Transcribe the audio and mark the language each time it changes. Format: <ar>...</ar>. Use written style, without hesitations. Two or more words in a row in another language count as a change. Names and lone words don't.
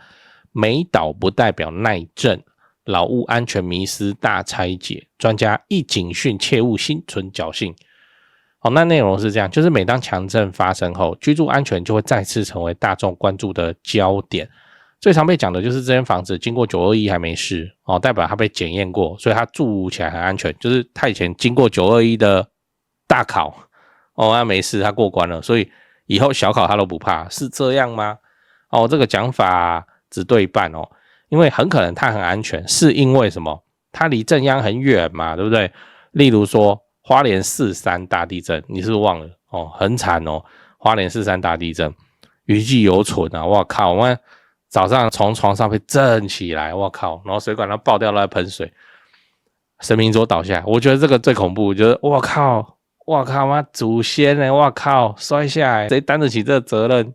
<zh>沒倒不代表耐震，老屋安全迷思大拆解，專家一警訊，切勿心存僥倖。好，那內容是這樣，就是每當強震發生後，居住安全就會再次成為大眾關注的焦點。最常被講的就是這間房子經過921還沒事，代表它被檢驗過，所以它住起來很安全，就是它以前經過921的大考，它沒事，它過關了，所以以後小考它都不怕，是這樣嗎？這個講法只對一半哦，因為很可能它很安全，是因為什麼？它離震央很遠嘛，對不對？例如說花蓮4.3大地震，你是不是忘了？很慘哦，花蓮4.3大地震，餘悸猶存啊！我靠，我們早上從床上被震起來，我靠，然後水管都爆掉了，噴水，神明桌倒下來，我覺得這個最恐怖，就是我靠，媽祖先呢？我靠，摔下來，誰擔得起這個責任？</zh>